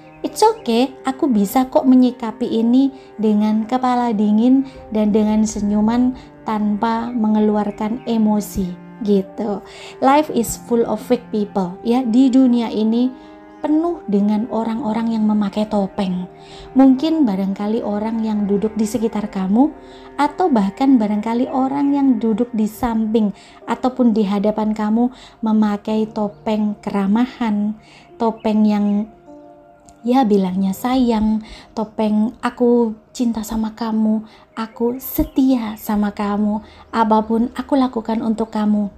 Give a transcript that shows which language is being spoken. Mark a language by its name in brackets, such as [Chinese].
[English] It's okay, [Indonesian] aku bisa kok menyikapi ini dengan kepala dingin dan dengan senyuman tanpa mengeluarkan emosi. Gitu. [English] Life is full of fake people [Indonesian] ya. Di dunia ini penuh dengan orang-orang yang memakai topeng. Mungkin barangkali orang yang duduk di sekitar kamu, atau bahkan barangkali orang yang duduk di samping ataupun di hadapan kamu memakai topeng keramahan, topeng yang ya bilangnya sayang, topeng aku cinta sama kamu, aku setia sama kamu, apapun aku lakukan untuk kamu.